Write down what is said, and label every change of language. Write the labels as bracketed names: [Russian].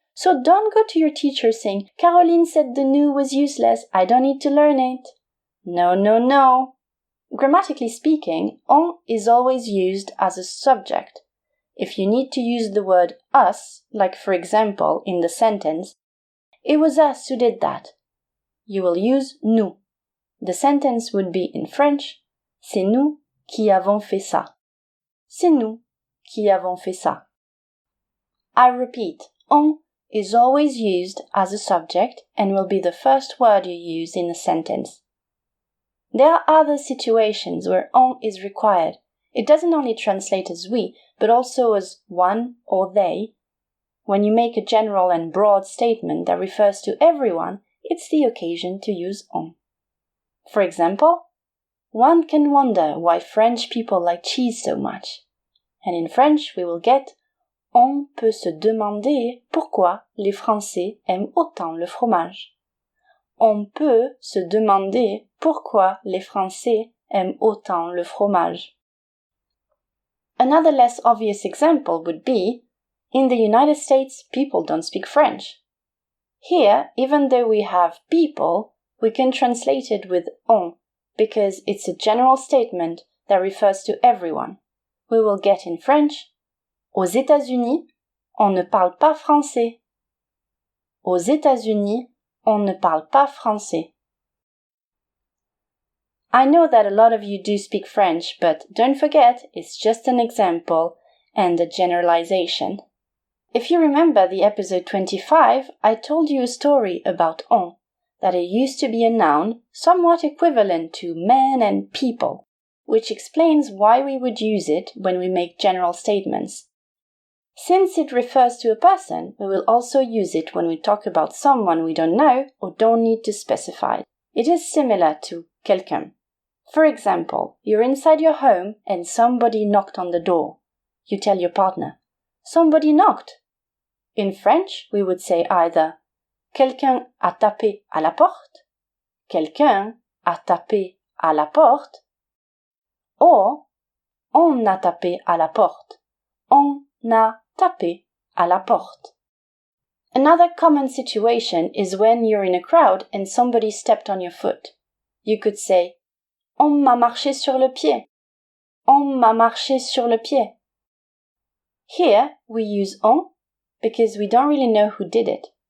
[English] So don't go to your teacher saying, Caroline said the nous was useless, I don't need to learn it. No. Grammatically speaking, on is always used as a subject. If you need to use the word us, like for example in the sentence, it was us who did that, you will use nous. The sentence would be in French, [French] c'est nous qui avons fait ça. C'est nous qui avons fait ça. [English] I repeat, on is always used as a subject and will be the first word you use in a sentence. There are other situations where on is required. It doesn't only translate as we, but also as one or they. When you make a general and broad statement that refers to everyone, it's the occasion to use on. For example, one can wonder why French people like cheese so much. And in French we will get [French] on peut se demander pourquoi les Français aiment autant le fromage. On peut se demander pourquoi les Français aiment autant le fromage. [English] Another less obvious example would be, in the United States, people don't speak French. Here, even though we have people, we can translate it with on, because it's a general statement that refers to everyone. We will get in French, [French] aux États-Unis, on ne parle pas français. Aux États-Unis, on ne parle pas français. [English] I know that a lot of you do speak French, but don't forget, it's just an example and a generalization. If you remember the episode 25, I told you a story about on, that it used to be a noun somewhat equivalent to men and people, which explains why we would use it when we make general statements. Since it refers to a person, we will also use it when we talk about someone we don't know or don't need to specify. It is similar to quelqu'un. For example, you're inside your home and somebody knocked on the door. You tell your partner, somebody knocked. In French, we would say either [French] quelqu'un a tapé à la porte, quelqu'un a tapé à la porte, [English] or [French] on a tapé à la porte, on a tapé à la porte. [English] Another common situation is when you're in a crowd and somebody stepped on your foot. You could say, [French] on m'a marché sur le pied. On m'a marché sur le pied. [English] Here, we use on because we don't really know who did it.